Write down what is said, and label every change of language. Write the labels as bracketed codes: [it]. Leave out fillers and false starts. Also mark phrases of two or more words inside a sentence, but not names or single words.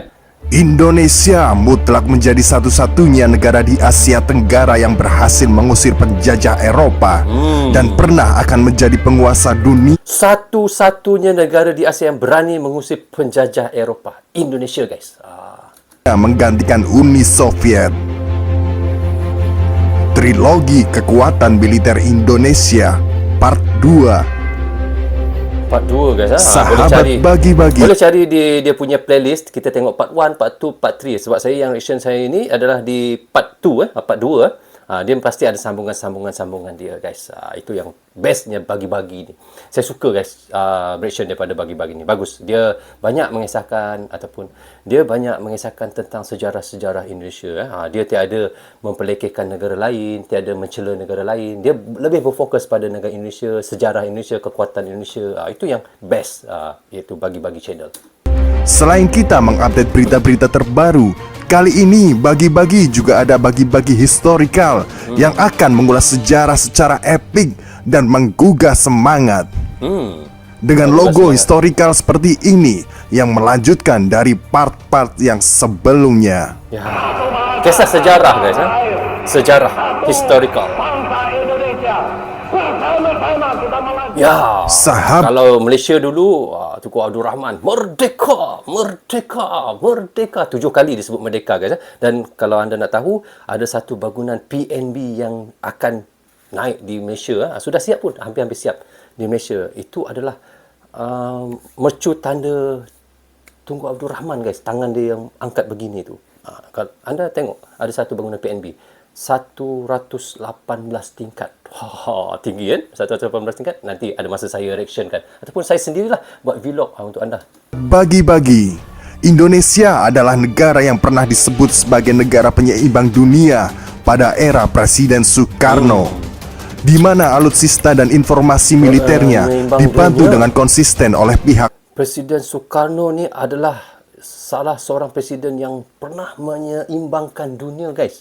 [id] Indonesia mutlak menjadi satu-satunya negara di Asia Tenggara yang berhasil mengusir penjajah Eropa dan pernah akan menjadi penguasa dunia. [ms] Satu-satunya negara di Asia yang berani mengusir penjajah Eropa, Indonesia guys. [id] Menggantikan Uni Soviet. Trilogi Kekuatan Militer Indonesia Part 2. [ms] Part 2 guys. Sahabat boleh cari Bagi-Bagi. Boleh cari dia punya playlist. Kita tengok part 1, part 2, part 3. Sebab saya yang reaction saya ini adalah di part 2 part 2. Dia pasti ada sambungan dia guys. Itu yang bestnya Bagi-Bagi ni. Saya suka guys reaction daripada Bagi-Bagi ni. Bagus. Dia banyak mengisahkan tentang sejarah-sejarah Indonesia. Dia tiada memperlekehkan negara lain, tiada mencela negara lain. Dia lebih berfokus pada negara Indonesia, sejarah Indonesia, kekuatan Indonesia. Itu yang best, iaitu Bagi-Bagi channel. [id] Selain kita mengupdate berita-berita terbaru, kali ini Bagi-Bagi juga ada Bagi-Bagi historical yang akan mengulas sejarah secara epik dan menggugah semangat. Dengan logo historical seperti ini yang melanjutkan dari part-part yang sebelumnya. [ms] Ya, kisah sejarah guys. Sejarah historical. Ya, kalau Malaysia dulu, Tunku Abdul Rahman, merdeka, merdeka, merdeka. 7 kali disebut merdeka guys. Dan kalau anda nak tahu, ada satu bangunan PNB yang akan naik di Malaysia. Sudah siap pun, hampir-hampir siap di Malaysia. Itu adalah mercu tanda Tunku Abdul Rahman guys. Tangan dia yang angkat begini tu. Kalau anda tengok, ada satu bangunan PNB 118 tingkat. Tinggi kan? 118 tingkat. Nanti ada masa saya reaction kan, ataupun saya sendirilah buat vlog untuk anda. Bagi-Bagi. [id] Indonesia adalah negara yang pernah disebut sebagai negara penyeimbang dunia pada era Presiden Soekarno, di mana alutsista dan informasi militernya dibantu dengan konsisten oleh pihak. [ms] Presiden Soekarno ni adalah salah seorang presiden yang pernah menyeimbangkan dunia guys.